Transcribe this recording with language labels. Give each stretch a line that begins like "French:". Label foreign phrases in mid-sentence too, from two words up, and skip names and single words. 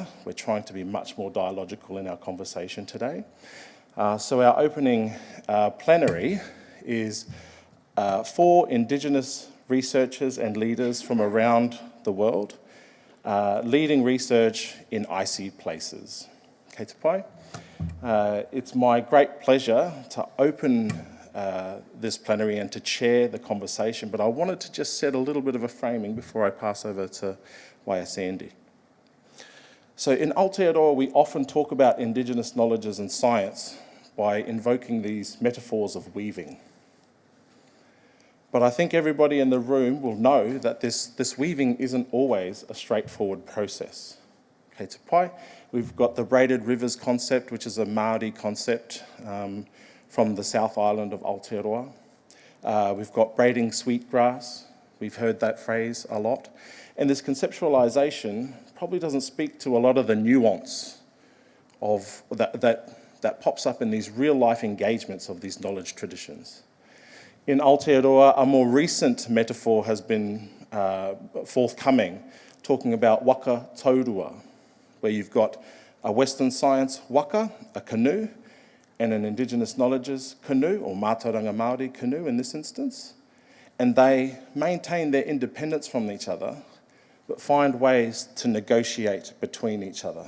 English: We're trying to be much more dialogical in our conversation today. So our opening plenary is 4 Indigenous researchers and leaders from around the world, leading research in icy places.
Māori: Kei te pai.
English: It's my great pleasure to open this plenary and to chair the conversation, but I wanted to just set a little bit of a framing before I pass over to Waikato. So in Aotearoa, we often talk about Indigenous knowledges and science by invoking these metaphors of weaving. But I think everybody in the room will know that this weaving isn't always a straightforward process.
Māori: Kei te pai.
English: We've got the braided rivers concept, which is a Māori concept from the South Island of Aotearoa. We've got braiding sweetgrass. We've heard that phrase a lot. And this conceptualization probably doesn't speak to a lot of the nuance of that pops up in these real-life engagements of these knowledge traditions. In Aotearoa, a more recent metaphor has been forthcoming, talking about
Māori: waka taurua,
English: where you've got a Western science waka, a canoe, and an Indigenous knowledges canoe, or
Māori: mātauranga Māori
English: canoe in this instance, and they maintain their independence from each other, but find ways to negotiate between each other.